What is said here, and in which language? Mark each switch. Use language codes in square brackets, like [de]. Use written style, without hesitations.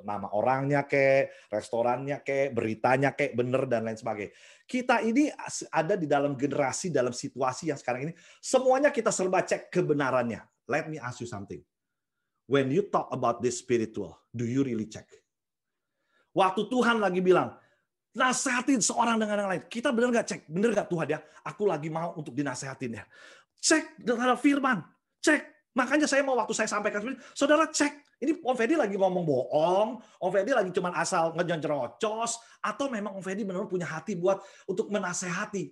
[id] Nama orangnya restorannya beritanya bener dan lain sebagainya. Kita ini ada di dalam generasi, dalam situasi yang sekarang ini, semuanya kita serba cek kebenarannya. [en] Let me ask you something. When you talk about this spiritual, do you really check? [id] Waktu Tuhan lagi bilang, nasehatin seorang dengan yang lain. Kita bener nggak cek? Bener nggak Tuhan ya? Aku lagi mau untuk dinasehatin ya. Cek terhadap firman. Cek. Makanya saya mau waktu saya sampaikan seperti ini, saudara cek. Ini Om Ferdi lagi ngomong bohong, Om Ferdi lagi cuma asal ngejoncerocos, atau memang Om Ferdi benar-benar punya hati buat untuk menasehati.